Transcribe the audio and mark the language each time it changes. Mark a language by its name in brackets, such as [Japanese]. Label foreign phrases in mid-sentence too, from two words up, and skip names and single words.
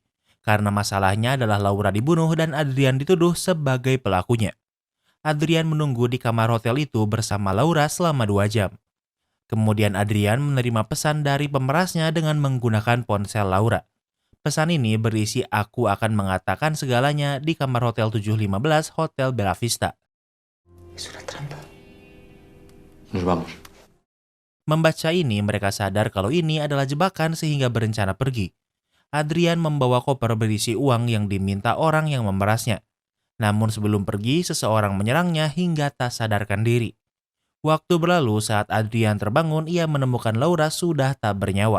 [Indonesian] Karena masalahnya adalah Laura dibunuh dan Adrian dituduh sebagai pelakunya. Adrian menunggu di kamar hotel itu bersama Laura selama 2 jam. Kemudian Adrian menerima pesan dari pemerasnya dengan menggunakan ponsel Laura. Pesan ini berisi aku akan mengatakan segalanya di kamar Hotel 715 Hotel Bella Vista. [Spanish] Es una trampa. Nos vamos. [Indonesian] Membaca ini mereka sadar kalau ini adalah jebakan sehingga berencana pergi. Adrian membawa koper berisi uang yang diminta orang yang memerasnya. Namun sebelum pergi seseorang menyerangnya hingga tak sadarkan diri. Waktu berlalu saat Adrian terbangun ia menemukan Laura sudah tak bernyawa.